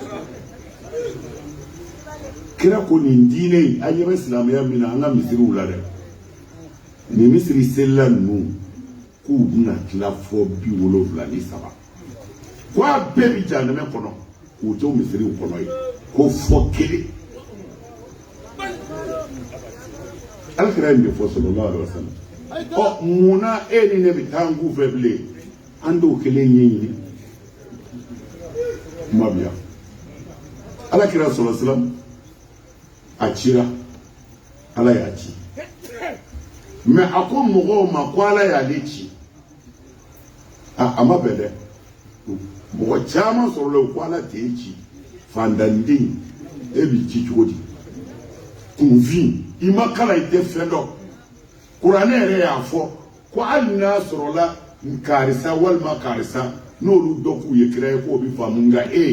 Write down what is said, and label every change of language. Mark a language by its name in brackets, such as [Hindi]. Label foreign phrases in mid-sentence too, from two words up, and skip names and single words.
[Bambara] kira ko nin diinɛ in an ɲɛ bɛ silamɛya min na an ka misiriw la dɛ nin misiri selila ninnu k'u bɛna tila fɔ 73 ko a bɛɛ bɛ jahanɛmɛ kɔnɔ k'u to misiriw kɔnɔ ye ko fɔ kelen Alakira ye nin de fɔ [Arabic] صلى الله عليه وسلم [Bambara] ɔ munna e ni ne bɛ taa an k'u fɛ bilen an t'o kelen ɲɛɲini kuma bɛ yan Alakira [Arabic] صلى الله عليه وسلم [Bambara] a cira Ala y'a ci mais a ko mɔgɔw ma ko Ala y'ale ci a ma bɛn dɛ mɔgɔ caman sɔrɔla o ko Ala t'e ci fandanden e b'i ci cogo di kunfin i ma kala i tɛ fɛn dɔn kuranɛ yɛrɛ y'a fɔ ko hali n'a sɔrɔla karisa walima karisa n'olu dɔ k'u ye kira ye k'o bɛ faamu nka